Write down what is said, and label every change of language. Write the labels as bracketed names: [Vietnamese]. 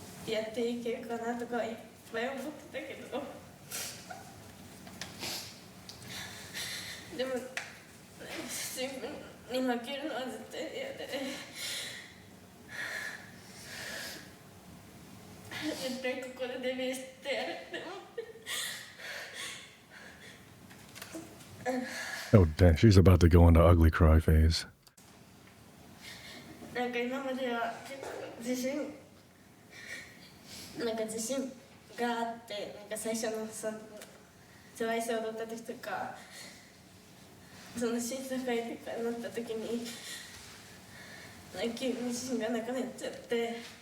[Japanese] やっていけるかなとかいっぱい思ってたけどでも自分に負けるのは絶対嫌で絶対ここでデビューしてやるって思って。 [English] Oh, damn. She's about to go into ugly cry phase. [Japanese] なんか今までは結構自信があってなんか最初のTWICE踊った時とかその審査会とかになった時に急に自信がなくなっちゃって